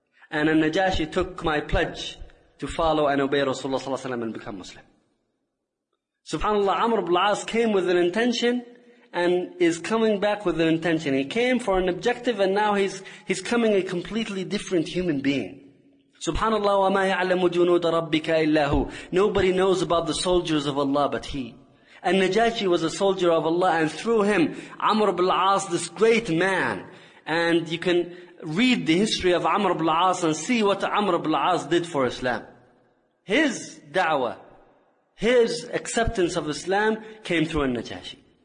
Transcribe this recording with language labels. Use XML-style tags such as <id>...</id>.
<en>And al-Najashi took my pledge to follow and obey Rasulullah sallallahu alaihi wasallam and become Muslim. SubhanAllah, Amr ibn al-As came with an intention and is coming back with an intention. He came for an objective and now he's coming a completely different human being.</en> <ar>SubhanAllah, وَمَا يَعْلَمُ جُنُودَ رَبِّكَ إِلَّهُ.</ar> <en>Nobody knows about the soldiers of Allah but he. And Najashi was a soldier of Allah, and through him, Amr ibn al-As, this great man, and you can read the history of Amr ibn al-As and see what Amr ibn al-As did for Islam. His da'wah, his acceptance of Islam came through al-Najashi.</en>